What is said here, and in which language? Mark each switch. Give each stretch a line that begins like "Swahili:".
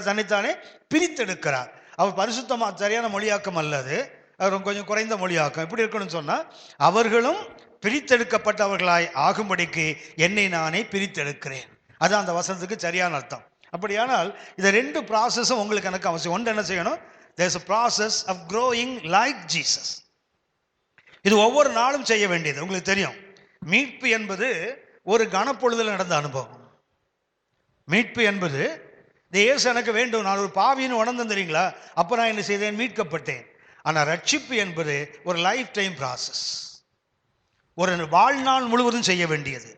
Tamil: தன்னைத்தானே பிரித்தெடுக்கிறார். அவர் பரிசுத்தமா சரியான மொழியாக்கம் அல்லது, அவர் கொஞ்சம் குறைந்த மொழியாக்கம். எப்படி இருக்கணும்னு சொன்னா, அவர்களும் பிரித்தெடுக்கப்பட்டவர்களாய் ஆகும்படிக்கு என்னை நானே பிரித்தெடுக்கிறேன். அது அந்த வசனத்துக்கு சரியான அர்த்தம். அப்படியானால் இந்த ரெண்டு ப்ராசஸும் உங்களுக்கு எனக்கு அவசியம். ஒன்று என்ன செய்யணும்?
English: There's a process of growing like Jesus.
Tamil: இது ஒவ்வொரு நாளும் செய்ய வேண்டியது. உங்களுக்கு தெரியும், மீட்பு என்பது ஒரு கனப்பொழுதில் நடந்த அனுபவம். மீட்பு என்பது இயேசு எனக்கு வேண்டும், நான் ஒரு பாவின்னு உணர்ந்தேன் தெரியுங்களா, அப்போ நான் என்ன செய்தேன்? மீட்கப்பட்டேன். ஆனால் ரட்சிப்பு என்பது ஒரு லைஃப் டைம் ப்ராசஸ், ஒரு வாழ்நாள் முழுவதும் செய்ய வேண்டியது.